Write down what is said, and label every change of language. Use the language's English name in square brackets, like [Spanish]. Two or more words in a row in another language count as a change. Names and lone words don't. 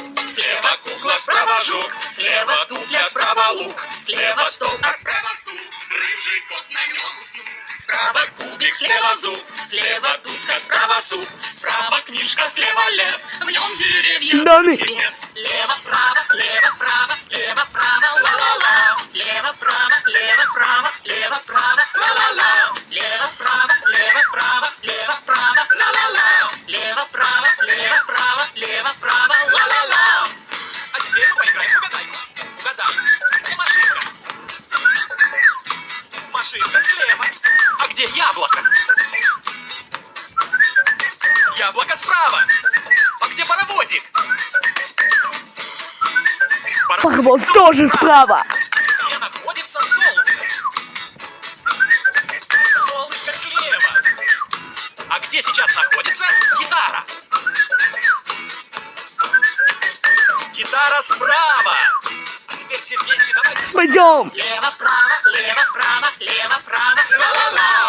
[Russian] Слева кукла, справа жук, слева туфля, справа лук, слева стол, а справа стул, рыжий кот на нем уснул. Справа кубик, слева зуб, слева дудка, справа суп, справа книжка, слева лес, в нем деревья, Домик. лес. Лево-право, лево-право, лево-право, ла-ла-ла. Лево-право, лево-право, лево-право, ла-ла-ла. Лево-право, лево-право, лево-право, ла-ла-ла. Лево-право, лево-право, лево-право, ла-ла-ла. А теперь поиграем в угадайку. Угадай, где машинка? Машинка слева. А где яблоко? Яблоко справа. А где паровозик? Паровоз тоже справа. Где находится солнце? Солнышко слева. А где сейчас находится гитара? Гитара справа. А теперь все вместе давайте. Пойдем. Лево-право, лево-право, лево-право, ла-ла-ла.